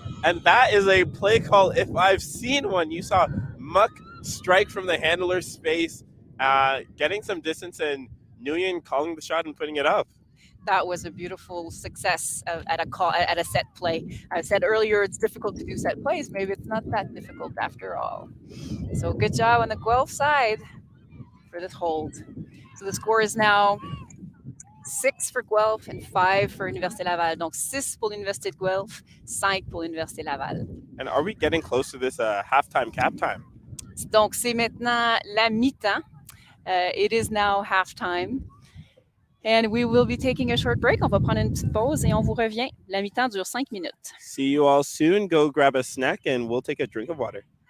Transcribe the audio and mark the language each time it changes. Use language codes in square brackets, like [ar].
[en] And that is a play call if I've seen one. You saw Muck strike from the handler's space, getting some distance, and Nguyen calling the shot and putting it up. That was a beautiful success at a set play. I said earlier it's difficult to do set plays. Maybe it's not that difficult after all. So good job on the Guelph side for this hold. So the score is now 6 for Guelph and 5 for Université Laval. [fr] Donc 6 pour l'Université de Guelph, 5 pour l'Université Laval. [en] And are we getting close to this halftime cap time? [fr] Donc c'est maintenant la mi-temps. [en] It is now halftime. And we will be taking a short break. [fr] On va prendre une petite pause et on vous revient. La mi-temps dure 5 minutes. [en] See you all soon. Go grab a snack and we'll take a drink of water.